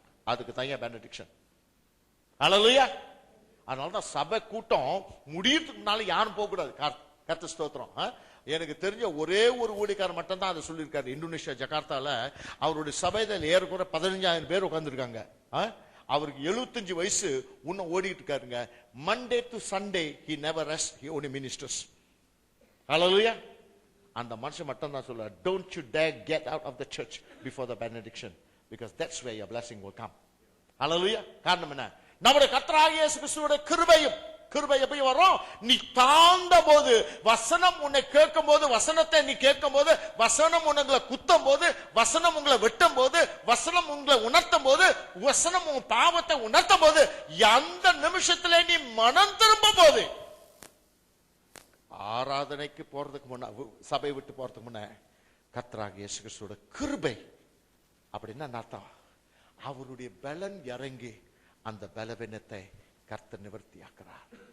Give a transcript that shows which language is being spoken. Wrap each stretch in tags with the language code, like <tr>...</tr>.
<ta>அதுக்கு தான் பெனடிக்ஷன். ஹல்லேலூயா. அதனாலதான் சபை கூட்டம் முடியறதுக்கு முன்னால யாரும் போக கூடாது. கர்த்தர் ஸ்தோத்திரம். எனக்கு தெரிஞ்ச ஒரே ஒரு ஊழியக்காரர் மட்டும் தான் அதை சொல்லியிருக்காரு. இந்தோனேஷியா ஜகார்த்தால அவருடைய சபையில ஏறக்குற 15,000 பேர் உட்கார்ந்துருக்காங்க. அவருக்கு 75 வயசு, இன்னும் ஓடிட்டு இருக்காருங்க. Monday to Sunday</ta> <en>he never rest, he only ministers. Hallelujah.</en> <ta>அந்த மனுஷன் மட்டும் தான் சொல்றார்,</ta> <en>don't you dare get out of the church before the benediction, because that's where your blessing will come.</en> <ta>Hallelujah. காரணம் என்ன? நம்முடைய கர்த்தராகிய இயேசு கிறிஸ்துவோட கிருபையும். கிருபை எப்படி வரும்? நீ தாழ்ந்த போது, வசனம் உன்னை கேட்கும் போது, வசனத்தை நீ கேட்கும் போது, வசனம் உங்களை குத்தும் போது, வசனம் உங்களை வெட்டும் போது, வசனம் உங்களை உணர்த்தும் போது, வசனம் உன் பாவத்தை உணர்த்தும் போது, அந்த நிமிஷத்துல நீ மனம் திரும்பும் போது, ஆராதனைக்கு போறதுக்கு முன்ன, சபை விட்டு போறதுக்கு முன்ன கர்த்தராகிய இயேசு கிறிஸ்துவோட கிருபை அப்படின்னா அர்த்தம், அவருடைய பலன் இறங்கி அந்த பலவீனத்தை கர்த்தர் நிவர்த்தியாக்குறார்.</ta>